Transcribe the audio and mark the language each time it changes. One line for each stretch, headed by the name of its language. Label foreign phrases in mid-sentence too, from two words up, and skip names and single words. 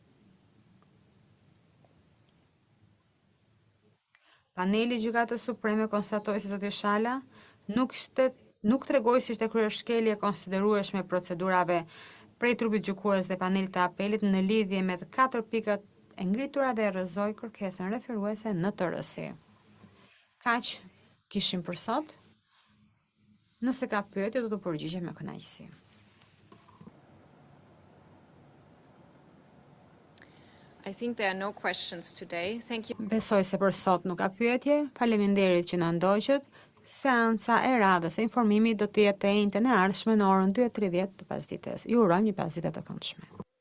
Albanian: Paneli i Gjykatës Supreme konstatoi se zoti Shala nuk tregoi se ishte kryer shkelje konsiderueshme procedurave prej trupit gjykues dhe panelit të apelit në lidhje me të 4 pikat e ngritura dhe rrëzoi kërkesën referuese në tërësi. Kaq kishim për sot. Nëse ka pyetje, do të përgjigjem me kënaqësi.
English: I think there are no questions today. Thank you.
Albanian: Besoj se për sot nuk ka pyetje. Faleminderit që na ndoqët. Seanca e radhës së informimit do të jetë e njëjtën e ardhshme në orën 2:30 të pasdites. Ju urojmë një pasdite të këndshme.